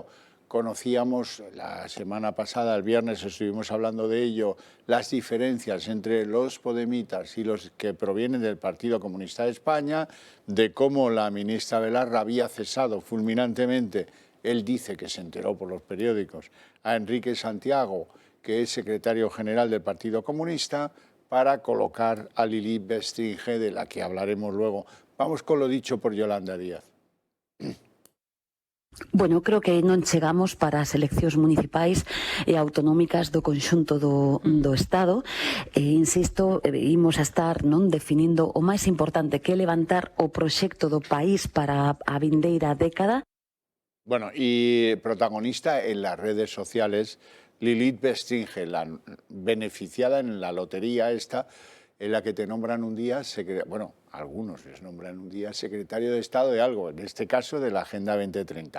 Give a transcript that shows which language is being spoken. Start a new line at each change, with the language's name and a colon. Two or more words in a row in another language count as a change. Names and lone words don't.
Spanish: Conocíamos la semana pasada, el viernes estuvimos hablando de ello, las diferencias entre los podemitas y los que provienen del Partido Comunista de España, de cómo la ministra Belarra había cesado fulminantemente, él dice que se enteró por los periódicos, a Enrique Santiago, que es secretario general del Partido Comunista, para colocar a Lilith Bestringe, de la que hablaremos luego. Vamos con lo dicho por Yolanda Díaz.
Galician: Bueno, creo que non chegamos para as eleccións municipais e autonómicas do conxunto do Estado. Insisto, imos a estar definindo o máis importante, que é levantar o proxecto do país para a vindeira década.
Spanish: Bueno, y protagonista en las redes sociales, Lilith Bestringe, la beneficiada en la lotería esta, en la que te nombran un día, bueno, algunos les nombran un día secretario de Estado de algo, en este caso de la Agenda 2030.